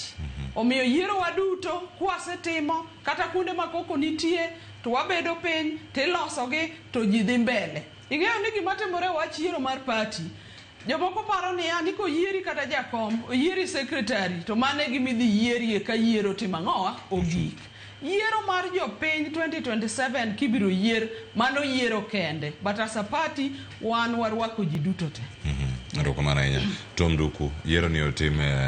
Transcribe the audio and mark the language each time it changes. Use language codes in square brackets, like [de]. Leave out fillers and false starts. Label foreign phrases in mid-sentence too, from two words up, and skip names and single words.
[luo] Omiyo yiero waduto kwasetimo kata kuonde makoko nitie to wabedo piny tilosogi to ji dhi mbele. Ing'eyo ni gima timore wach yiero mar party jomoko paro ni ani ko yieri kata jakom yieri secretary to mane gimidhi yieri ka yiero timang'owa ogik. Yiero mar jopiny 2027 kibiro yier mano yiero kende, [en] but as a party wan warwako ji duto te. [luo] Erokamano ahinya. Tom Nduku, yiero ni otime